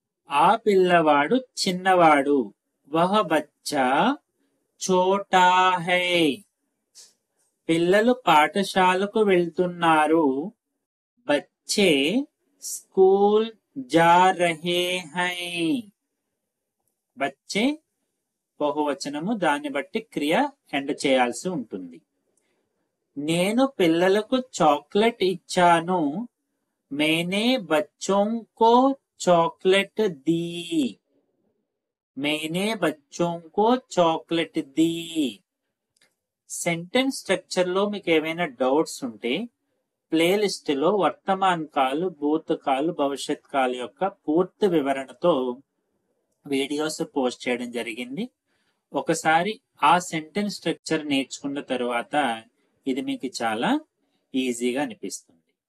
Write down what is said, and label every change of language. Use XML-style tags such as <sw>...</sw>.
<te>ఆ పిల్లవాడు చిన్నవాడు.</te> <hi>వహ బచ్చా ఛోటా హై.</hi> <te>పిల్లలు పాఠశాలకు వెళ్తున్నారు.</te> <hi>బచ్చే స్కూల్ जा रहे हैं.</hi> <te>బచ్చే బహువచనము, దాన్ని బట్టి క్రియ ఎండ్ చేయాల్సి ఉంటుంది. నేను పిల్లలకు చాక్లెట్ ఇచ్చాను.</te> <hi>मैंने बच्चों को चॉकलेट दी, मैंने बच्चों को चॉकलेट दी.</hi> <te>సెంటెన్స్ స్ట్రక్చర్ లో మీకు ఏమైనా డౌట్స్ ఉంటే ప్లేలిస్ట్ లో వర్తమాన కాలు, భూతకాలు, భవిష్యత్ కాలు యొక్క పూర్తి వివరణతో వీడియోస్ పోస్ట్ చేయడం జరిగింది. ఒకసారి ఆ సెంటెన్స్ స్ట్రక్చర్ నేర్చుకున్న తరువాత ఇది మీకు చాలా ఈజీగా అనిపిస్తుంది.</te>